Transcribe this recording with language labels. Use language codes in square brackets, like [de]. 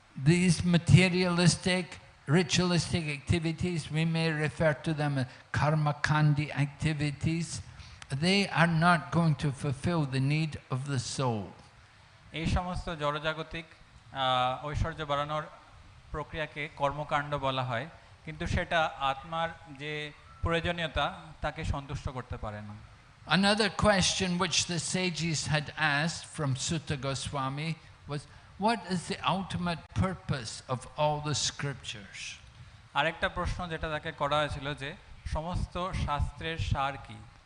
[en] These materialistic, ritualistic activities, we may refer to them as karmakandi activities. They are not going to fulfill the need of the soul. [bn] এই সমস্ত জড়জাগতিক ঐশ্বর্য বাড়ানোর প্রক্রিয়াকে কর্মকাণ্ড বলা হয়, কিন্তু সেটা আত্মার যে প্রয়োজনীয়তা তাকে সন্তুষ্ট করতে পারে না। [en] Another question which the sages had asked from Sutta Goswami was, what is the ultimate purpose of all the scriptures? [bn] আরেকটা প্রশ্ন যেটা তাকে করা হয়েছিল যে সমস্ত শাস্ত্রের সার কি?